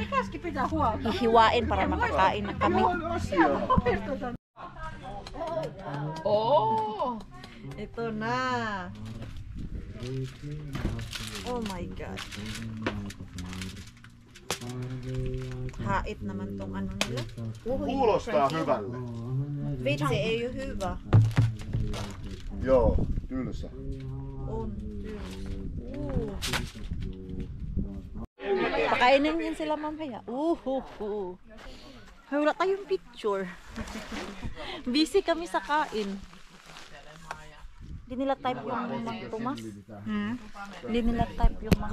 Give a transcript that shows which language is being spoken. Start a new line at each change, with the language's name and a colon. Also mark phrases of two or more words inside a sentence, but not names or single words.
Filipino: Hihiwain para makakain na kami. Oh! Ito na.
English: Oh my God.
Filipino: mapait naman tong ano nila.
Finnish: Kuulostaa hyvälle. Vitsi ei ole hyvä. Joo, tylsä. On.
Filipino: Pakainin niyan sila mamaya. Ay, wala tayong picture. Busy kami sa kain. Hindi nila type yung Mang Tomas. Hindi nila type yung Mang